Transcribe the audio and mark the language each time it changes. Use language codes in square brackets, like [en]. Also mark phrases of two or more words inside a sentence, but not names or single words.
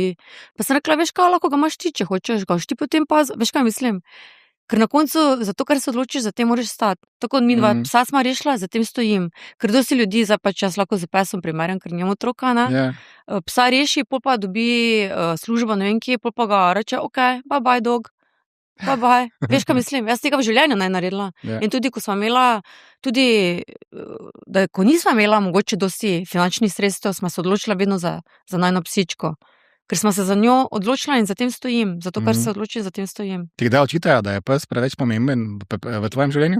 [sl] Pa sem rekla, veš kaj, lahko ga imaš ti, če hočeš, ga ti potem pa, veš kaj mislim? Ker na koncu, zato, ker se odločiš, za tem moraš stati. Tako mi dva psa smo rešila, za tem stojim. Ker dosti ljudi, zdaj pač jaz lahko z pesom primerjam, ker njemu otroka, ne? Psa reši, pol pa dobi službo, ne vem kje, pol pa ga reče, [en] ok, bye bye dog. [sl] Veš, kaj mislim? Jaz tega v življenju ne naredila. Ja. In tudi, ko smo imela, ko nismo imela mogoče dosti finančnih sredstev, smo se odločila vedno za najno psičko. Ker smo se za njo odločila in za tem stojim. Zato, ker se odločim, za tem stojim. Ti kdaj očitajo, da je pes preveč pomemben v tvojem življenju?